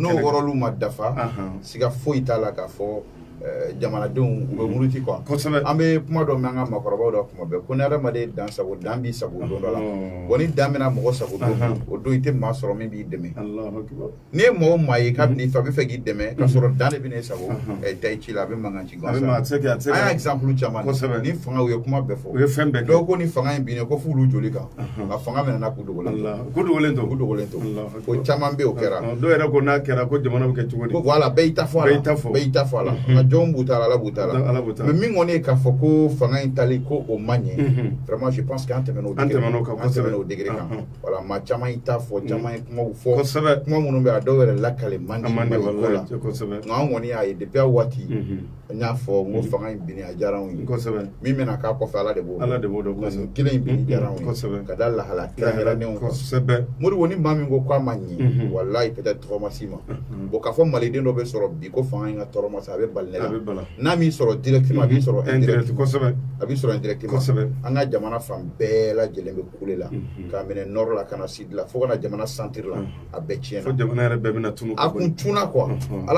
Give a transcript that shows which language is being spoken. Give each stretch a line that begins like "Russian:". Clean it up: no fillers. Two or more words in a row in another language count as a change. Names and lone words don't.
Bambara: n'o wɔrɔlu ma dafa siga foyi t'a la k'a fɔ jamanadenw u bɛ muruti quoi an bɛ kuma dɔ mɛn an ka maakɔrɔbaw la kuma bɛɛ ko ni adamaden dan sago dan b'i sago don dɔ la wa ni dan bɛna mɔgɔ sago don o don i tɛ maa sɔrɔ min b'i dɛmɛ n'i ye maa o maa ye k'a bɛ n'i fɛ a bɛ fɛ k'i dɛmɛ k'a sɔrɔ dan de bɛ n'e sago ta i ci la a bɛ mankan ci gansan an y'a exemple caman ni fanga u ye kuma bɛɛ fɔ dɔw ko ni fanga in binnen ko f'olu joli kan nka fanga minɛna k'u dogolen to ko caman bɛ o kɛra dɔw yɛrɛ ko n'a kɛra ko jamana bɛ kɛ cogo di ko voilà bɛɛ y'i ta fɔ a la jɔn b'u ta la ala b'u ta la mais min kɔni ye k'a fɔ ko fanga in tali ko o man ɲɛ
French: vraiment je pense que
Bambara: an tɛmɛn'o degré kan voilà maa caman y'i ta fɔ caman ye kumaw fɔ kuma minnu bɛ a dɔw yɛrɛ lakale man di Mali ko la nka an kɔni y'a ye depuis a waati n y'a fɔ n ko fanga in binni a diyara anw ye min bɛna k'a kɔfɛ ala de b'o dɔn kelen in binni diyara anw ye ka da lahala kɛrɛnkɛrɛnnenw kan Modibo ni maa min ko k'a ma ɲɛ walayi peut-être tɔgɔ ma s'i ma bon k'a fɔ maliden dɔ bɛ sɔrɔ bi ko fanga in ka tɔɔrɔ ma se a bɛ bali ne la n'a m'i sɔrɔ directement a b'i sɔrɔ indirectement an ka jamana fan bɛɛ lajɛlen bɛ kule la k'a minɛ nord la ka na sud la fo ka na jamana centre la a bɛɛ tiɲɛna a kun tunna quoi ala